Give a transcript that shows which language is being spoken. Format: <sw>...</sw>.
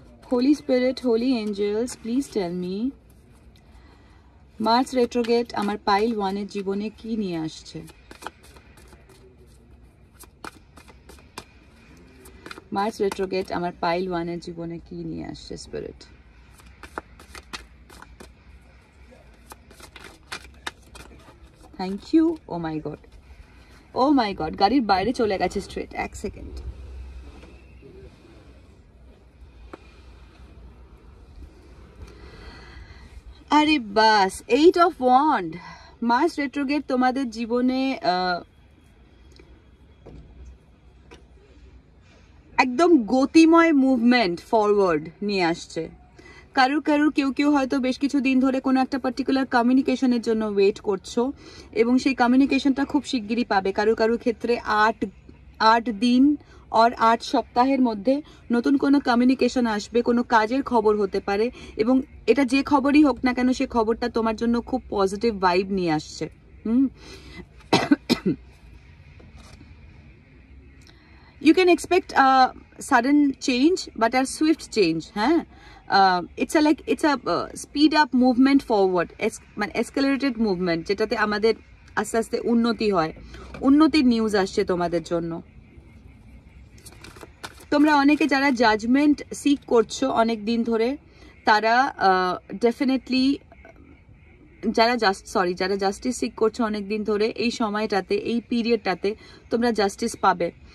<en>Holy Spirit, Holy Angels, please tell me Mars retrograde</en> <bn>আমার pile 1-এর জীবনে কি নিয়ে আসছে। Mars retrograde আমার পাইল 1-এর জীবনে কি নিয়ে আসছে spirit.</bn> <en>Thank you. Oh my god, oh my god,</en> <bn>গাড়ির বাইরে চলে গেছে স্ট্রেট।</bn> <en>এক সেকেন্ড।</en> <bn>আরে বাস, 8 অফ ওয়ান্ড। মার্স রেট্রোগেট তোমাদের জীবনে একদম গতিময় মুভমেন্ট ফরওয়ার্ড নিয়ে আসছে। কারুর কেউ কেউ হয়তো বেশ কিছু দিন ধরে কোনো একটা পার্টিকুলার কমিউনিকেশনের জন্য ওয়েট করছো এবং সেই কমিউনিকেশনটা খুব শিগগিরই পাবে। কারুর ক্ষেত্রে 8 দিন আর 8 সপ্তাহের মধ্যে নতুন কোনো কমিউনিকেশন আসবে, কোনো কাজের খবর হতে পারে এবং এটা যে খবরই হোক না কেন সে খবরটা তোমার জন্য খুব পজিটিভ ভাইব নিয়ে আসছে।</bn> <en>You can expect a sudden change but a swift change. It's a speed up movement forward,</en> <bn>মানে escalated movement, যেটাতে আমাদের আস্তে আস্তে উন্নতি হয়, উন্নতির নিউজ আসছে তোমাদের জন্য। তোমরা অনেকে যারা জাজমেন্ট সিক করছো অনেক দিন ধরে, তারা ডেফিনেটলি যারা জাস্টিস সিক করছো অনেক দিন ধরে, এই সময়টাতে, এই পিরিয়ডটাতে তোমরা জাস্টিস পাবে।</bn>